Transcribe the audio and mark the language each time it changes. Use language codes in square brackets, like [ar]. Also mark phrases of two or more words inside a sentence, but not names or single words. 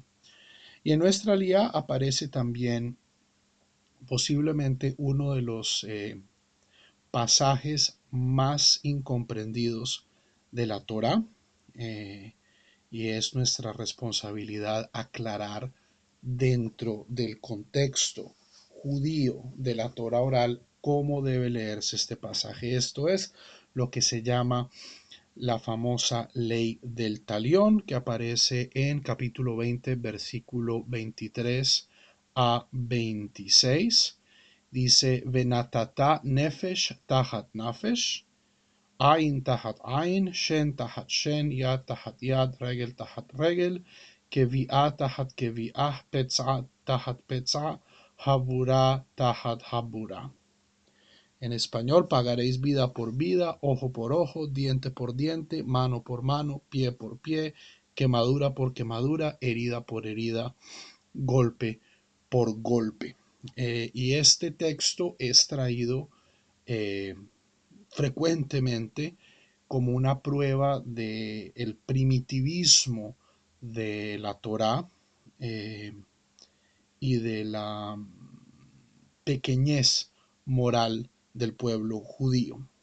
[es] Y en nuestra alía aparece también posiblemente uno de los pasajes más incomprendidos de la Torá, y es nuestra responsabilidad aclarar dentro del contexto judío de la Torá oral cómo debe leerse este pasaje. Esto es lo que se llama la famosa ley del talión, que aparece en capítulo 20, versículo 23 a 26. Dice, [he] ונתתה נפש תחת נפש, עין תחת עין, שן תחת שן, יד תחת יד, רגל תחת רגל, כויה תחת כויה, פצע תחת פצע, חבורה תחת חבורה. [es] En español, pagaréis vida por vida, ojo por ojo, diente por diente, mano por mano, pie por pie, quemadura por quemadura, herida por herida, golpe por golpe. Y este texto es traído eh, frecuentemente como una prueba del primitivismo de la Torá y de la pequeñez moral del pueblo judío.